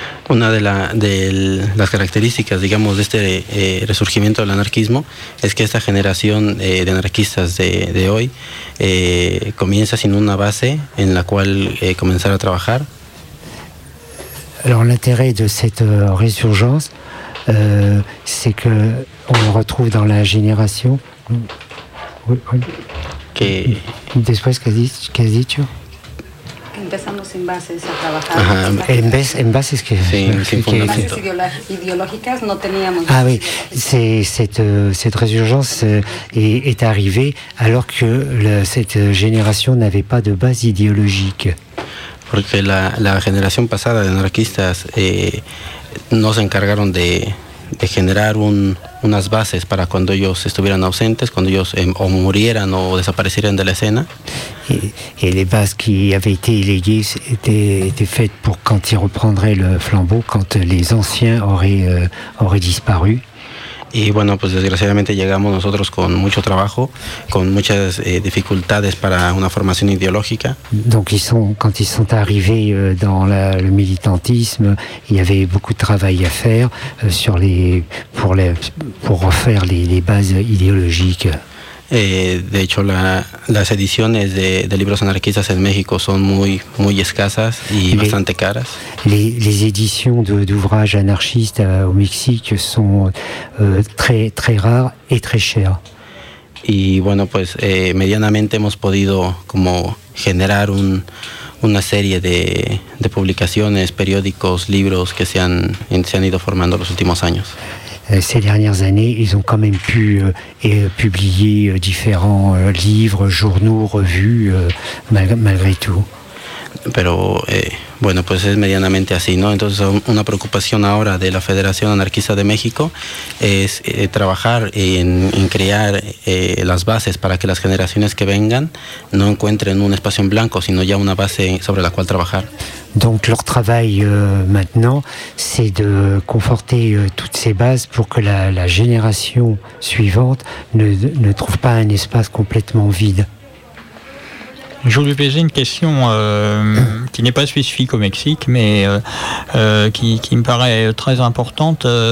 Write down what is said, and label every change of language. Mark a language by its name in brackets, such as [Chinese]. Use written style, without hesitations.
[Spanish] Una de las características, digamos, de este resurgimiento del anarquismo es que esta generación de anarquistas de hoy comienza sin una base en la cual comenzar a trabajar. [French] Alors l'intérêt de cette résurgence, c'est que on le retrouve dans la génération. [Spanish] Que después que has dicho, empezamos en bases a trabajar. Ajá, en bases que... Sí, sin fundamento. Bases ideológicas no teníamos. [French] Ah oui, cette résurgence est arrivée alors que cette génération n'avait pas de base idéologique. [Spanish] Porque la generación pasada de anarquistas no se encargaron de generar unas bases para cuando ellos estuvieran ausentes, cuando ellos o murieran o desaparecieran de la escena. Y las bases que habían sido legadas eran hechas para cuando ellos reprendrían el flambeau, cuando los anciens habrían desaparecido. Y bueno, pues desgraciadamente llegamos nosotros con mucho trabajo, con muchas dificultades para una formación ideológica. Entonces, cuando ellos llegaron al militantismo, había mucho trabajo que hacer para refaire las bases ideológicas. De hecho, las ediciones de libros anarquistas en México son muy, muy escasas y bastante caras. [French] Les éditions d'ouvrages anarchistes au Mexique sont très, très rares et très chères. [Spanish] Y bueno, pues medianamente hemos podido como generar una serie de publicaciones, periódicos, libros que se han ido formando los últimos años. [French] Ces dernières années, ils ont quand même pu publier différents livres, journaux, revues, malgré tout. [Spanish] Pero bueno, pues es medianamente así, ¿no? Entonces, una preocupación ahora de la Federación Anarquista de México es trabajar en crear las bases para que las generaciones que vengan no encuentren un espacio en blanco, sino ya una base sobre la cual trabajar. [French] Donc leur travail maintenant, c'est de conforter toutes ces bases pour que la génération suivante ne trouve pas un espace complètement vide. Je voulais poser une question qui n'est pas spécifique au Mexique, mais qui me paraît très importante.